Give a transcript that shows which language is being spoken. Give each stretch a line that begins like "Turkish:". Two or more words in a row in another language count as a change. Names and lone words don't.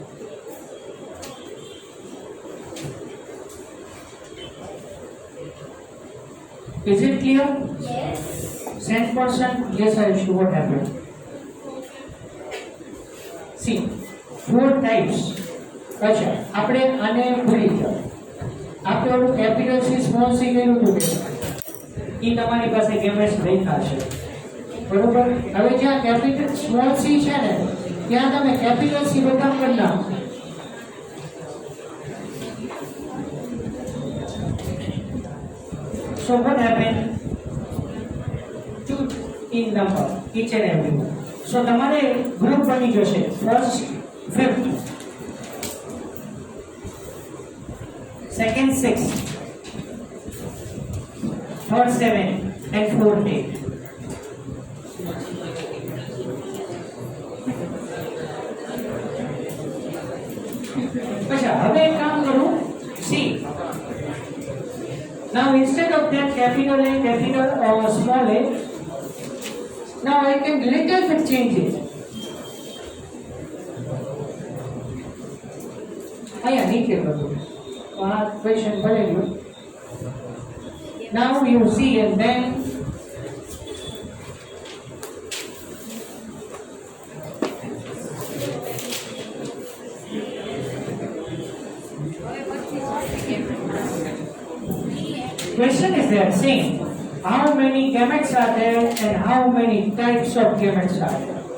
English: Is it clear? Yes. Same person? Yes, I see what happened. See, 4 types.
Gujarati: अच्छा, આપણે આને ભૂલી જાઓ. આપણે ઓલું
English: capital C small C
Gujarati: કર્યું હતું કે એ તમારી પાસે ગેમેટ્સ લખ્યા છે. બરોબર? હવે જ્યાં
English: capital small C
Gujarati: છે ને ત્યાં તમે
English: capital C
Gujarati: બધા કરી નાખો.
English: So what happened? 2 in number, each and every one. So
Gujarati: તમારે ગ્રુપ બની જશે
English: ફર્સ્ટ 5th, second 6, third 7 and fourth 8.
Gujarati: अच्छा, હવે એક કામ કરું.
English: See, now instead of that capital A, capital small a, now I can little bit change it.
Gujarati: અહીંયા નીચે બધું આ ક્વેશ્ચન ભરેલું.
English: Now you see and then question is there saying how many gametes are there and how many types of gametes are there.